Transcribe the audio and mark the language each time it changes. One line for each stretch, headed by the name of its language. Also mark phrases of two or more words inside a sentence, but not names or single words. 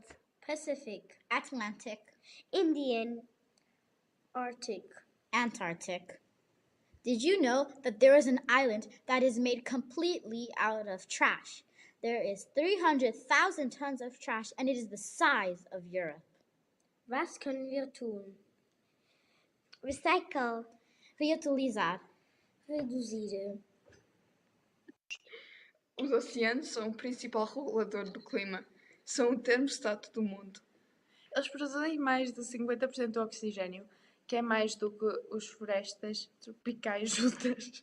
English: Pacific, Atlantic, Indian, Arctic, Antarctic. Did you know that there is an island that is made completely out of trash? There is 300,000 tons of trash and it is the size of Europe.
German: Was können wir tun? Recycle,
Portuguese: reutilizar, reduzir. Os oceanos são o principal regulador do clima. São o termostato do mundo. Eles produzem mais de 50% do oxigênio, que é mais do que as florestas tropicais juntas.